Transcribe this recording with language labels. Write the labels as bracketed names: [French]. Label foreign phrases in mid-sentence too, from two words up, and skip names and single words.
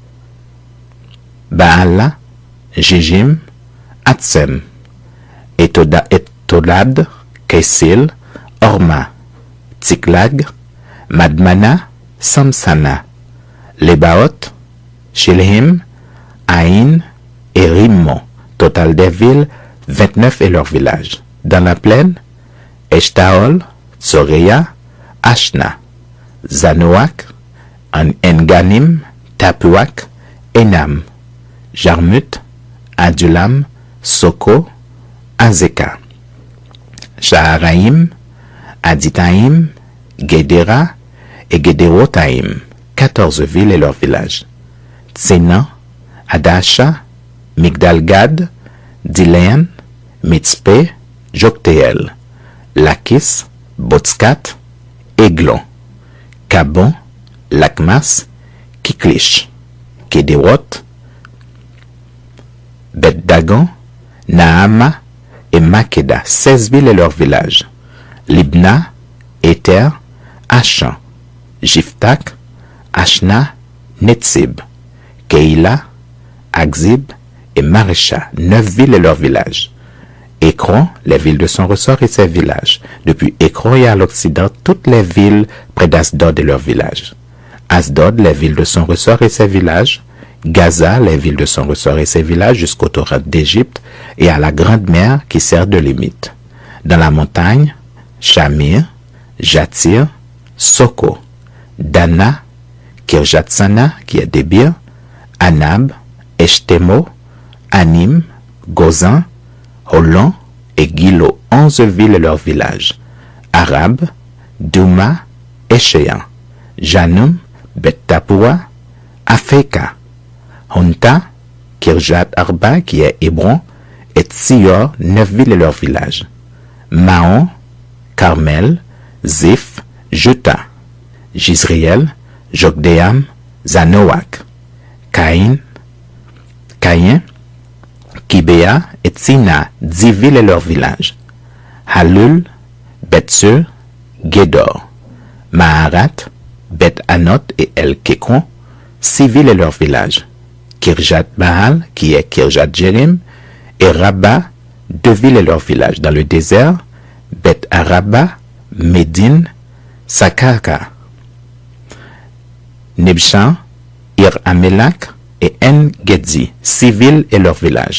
[French] Baala, Jijim, Hatzem, Etolad, Kesil, Orma, Tsiklag, Madmana, Samsana, Lebaot, Shilhim, Aïn et Rimmon, total des villes, 29 et leurs villages. Dans la plaine, Eshtaol, Tsoreya, Ashna, Zanoak, Enganim, Tapuak, Enam, Jarmut, Adulam, Soko, Azeka, Shaharaim, Aditaim, Gedera et Gederotaim, 14 villes et leurs villages. Tsinan, Adasha, Migdalgad, Dilean, Mitzpe, Joktéel, Lakis, Botskat, Eglon, Cabon, Lakmas, Kiklish, Kédéroth, Bet-Dagon, Naama et Makeda, 16 villes et leurs villages. Libna, Éter, Achan, Jiftak, Ashna, Netzib, Keïla, Akzib et Marécha, 9 villes et leurs villages. Écron, les villes de son ressort et ses villages. Depuis Écron et à l'Occident, toutes les villes près d'Asdod et leurs villages. Asdod, les villes de son ressort et ses villages. Gaza, les villes de son ressort et ses villages jusqu'au torrent d'Égypte et à la grande mer qui sert de limite. Dans la montagne, Shamir, Jatir, Soko, Dana, Kirjatsana qui est Débir, Anab, Eshtemo, Anim, Gozan, Holon et Gilo, 11 villes et leurs villages. Arab, Douma, Échéan, Janum, Bet-Tapoua, Afeka, Honta, Kirjat Arba qui est Hébron, et Tsior, 9 villes et leurs villages. Maon, Carmel, Ziph, Juta, Jizriel, Jokdeam, Zanoak, Caïn, Kibéa et Tsina, 10 villes et leurs villages. Halul, Betsur, Gédor, Maharat, Bet-Anot et El-Kékron, 6 villes et leurs villages. Kirjat Baal, qui est Kirjat Jérim, et Rabba, 2 villes et leurs villages. Dans le désert, Bet-Araba, Médine, Sakaka, Nibshan, Ir-Amelak et En-Gedzi, 6 villes et leurs villages.